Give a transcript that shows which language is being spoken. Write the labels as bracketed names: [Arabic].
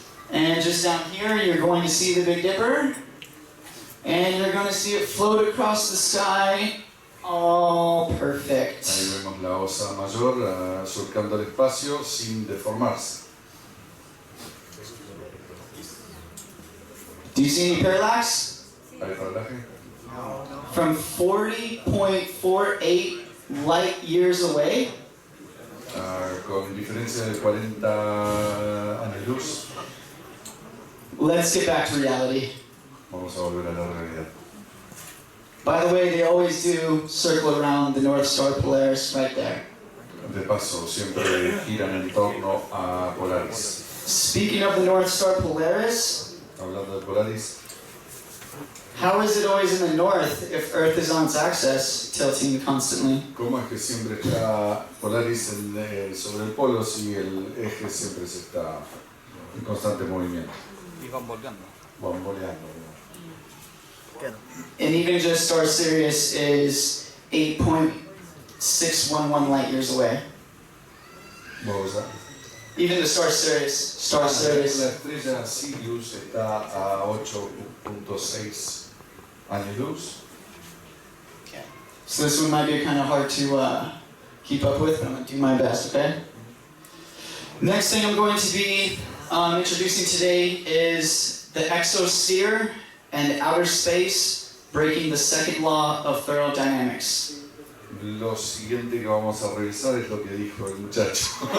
[English] And just down here, you're going to see the Big Dipper. And you're going to see it float across the sky. All perfect. [Spanish] Ahí vemos la Osa Mayor surcando el espacio sin deformarse. [English] Do you see any parallax? [Spanish] ¿Hay paralaje? [English] From 40.48 light years away, [Spanish] Con diferencia de 40 años luz, [English] let's get back to reality. [Spanish] vamos a volver a la realidad. [English] By the way, they always do circle around the North Star Polaris right there. [Spanish] De paso, siempre giran en torno a Polaris. [English] Speaking of the North Star Polaris, [Spanish] Hablando de Polaris, [English] how is it always in the north if Earth is on its axis, tilting constantly? [Spanish] ¿cómo es que siempre está Polaris sobre el polo si el eje siempre se está en constante movimiento? Y bamboleando. Bamboleando. [English] And even just Star Sirius is 8.611 light years away. What was that? Even the Star Sirius. [Spanish] La estrella Sirius está a 8.6 años luz. [English] Okay. So this one might be kind of hard to keep up with, but I'm going to do my best, okay? Next thing I'm going to be introducing today is the exosphere and outer space, breaking the second law of thermodynamics. [Spanish] Lo siguiente que vamos a revisar es lo que dijo el muchacho.